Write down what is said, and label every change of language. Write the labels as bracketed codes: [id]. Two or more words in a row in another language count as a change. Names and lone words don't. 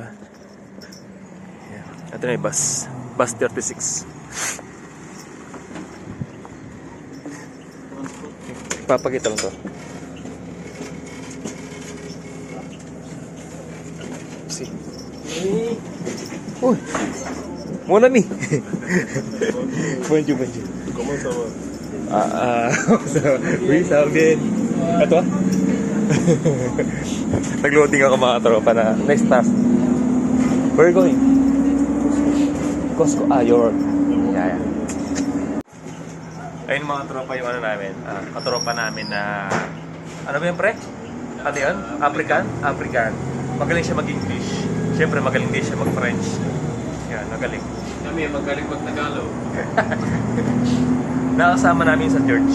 [tl] Yan. Ito na yung bus. Bus 36. Papakita lang to. Si. Uy. [fr] Mon ami. Bonjour. Comment ça va? Oui, ça va bien. [tl] Ito Nag-loading ako mga tropa na [en] next task. Where are you going? Costco. Your. Yeah. [tl] Ayun mga tropa yung ano namin, katropa namin na, ano ba yun pre? Ano yun? African? Magaling siya mag-English. Siyempre magaling din siya mag-French. Yan, magaling. Kami magaling mag-Tagalog. Nakasama namin sa church.